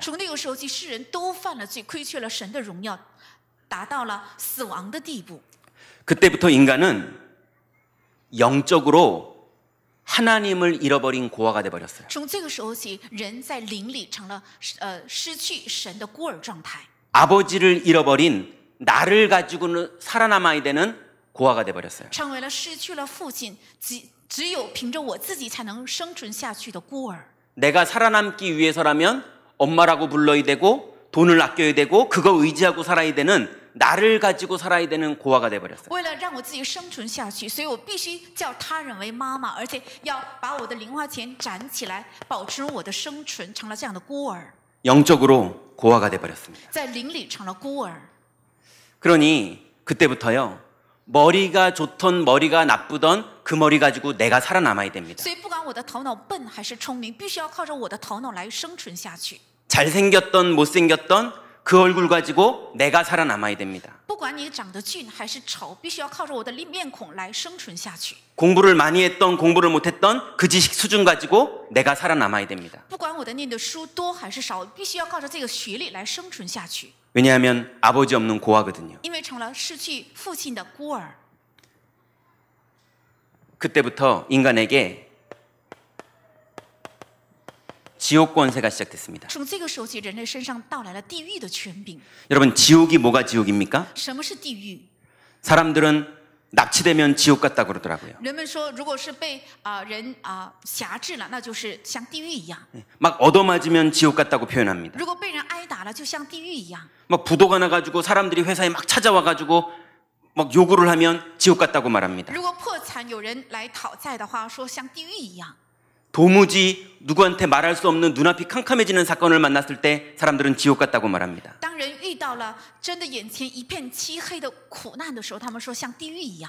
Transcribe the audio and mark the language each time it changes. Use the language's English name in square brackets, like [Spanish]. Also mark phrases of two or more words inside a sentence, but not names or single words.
[Chinese] 从那个时候起，世人都犯了罪，亏缺了神的荣耀，达到了死亡的地步。 [Korean] 그때부터 인간은 영적으로 하나님을 잃어버린 고아가 돼버렸어요. [Chinese] 从这个时候起，人在灵里成了失去神的孤儿状态， [Korean] 아버지를 잃어버린 나를 가지고는 살아남아야 되는 고아가 돼버렸어요. [Chinese] 成为了失去了父亲，只有凭着我自己才能生存下去的孤儿。 [Korean] 내가 살아남기 위해서라면 엄마라고 불러야 되고 돈을 아껴야 되고 그거 의지하고 살아야 되는 나를 가지고 살아야 되는 고아가 돼버렸어요. [Chinese] 为了让我自己生存下去，所以我必须叫他人为妈妈，而且要把我的零花钱攒起来，保持我的生存，成了这样的孤儿， [Korean] 영적으로 고아가 돼버렸습니다. [Chinese] 在灵里成了孤儿。 [Korean] 그러니 그때부터요. 머리가 좋던 머리가 나쁘던 그 머리 가지고 내가 살아남아야 됩니다. [Chinese] 所以不管我的头脑笨还是聪明，必须要靠着我的头脑来生存下去。 [Korean] 잘생겼던 못생겼던 그 얼굴 가지고 내가 살아남아야 됩니다. [Chinese] 不管你长得俊还是丑，必须要靠着我的面孔来生存下去。 [Korean] 공부를 많이 했던 공부를 못했던 그 지식 수준 가지고 내가 살아남아야 됩니다. [Chinese] 不管我的念的书多还是少，必须要靠着这个学历来生存下去。 [Korean] 왜냐하면 아버지 없는 고아거든요. [Chinese] 因为成了失去父亲的孤儿， [Korean] 그때부터 인간에게 지옥 권세가 시작됐습니다. [Chinese] 从这个时候起，人类身上到来了地狱的权柄。 [Korean] 여러분 지옥이 뭐가 지옥입니까? [Chinese] 什么是地狱？ [Korean] 사람들은 납치되면 지옥 같다 그러더라고요. [Chinese] 人们说，如果是被人辖制了，那就是像地狱一样； [Korean] 막 얻어맞으면 지옥 같다고 표현합니다. [Chinese] 如果被人挨打了，就像地狱一样； [Korean] 막 부도가 나가지고 사람들이 회사에 막 찾아와가지고 막 요구를 하면 지옥 같다고 말합니다. [Chinese] 如果破产有人来讨债的话，说像地狱一样。 [Korean] 도무지 누구한테 말할 수 없는 눈앞이 캄캄해지는 사건을 만났을 때 사람들은 지옥 같다고 말합니다. [Chinese] 当人遇到了真的眼前一片漆黑的苦难的时候，他们说像地狱一样。